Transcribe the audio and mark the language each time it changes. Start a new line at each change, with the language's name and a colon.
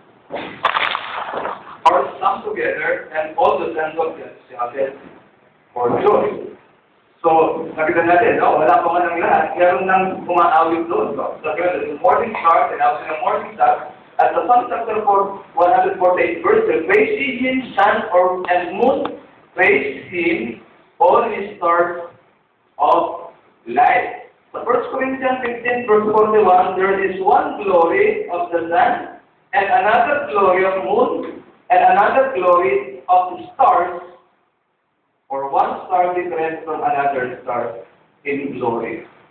English: Or come together and all the sons of God for joy.
Filipino: So, nakita natin, no? Wala pa man ng lahat, meron nang umaawit doon.
English: So, the morning star, and after the morning star, at the Psalm chapter 148 verse, praise ye him, sun and moon, praise him, all his stars of light. So 1 Corinthians 15 verse 41, there is one glory of the sun, and another glory of moon, and another glory of the stars, or one star different from another star in glory.